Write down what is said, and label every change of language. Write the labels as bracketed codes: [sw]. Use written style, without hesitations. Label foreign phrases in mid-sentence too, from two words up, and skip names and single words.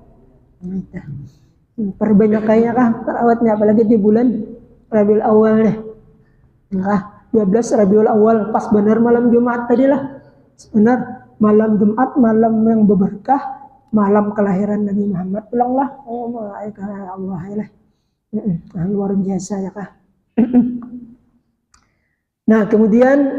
[bjn] Perbanyak kayaknya kah terawatnya apalagi di bulan Rabiul Awal deh. Nah, 12 Rabiul Awal pas benar malam Jumat tadi lah. Benar malam Jumat, malam yang berberkah, malam kelahiran Nabi Muhammad. Pulanglah. Oh, Allah ya. Luar biasa ya kah. Nah, kemudian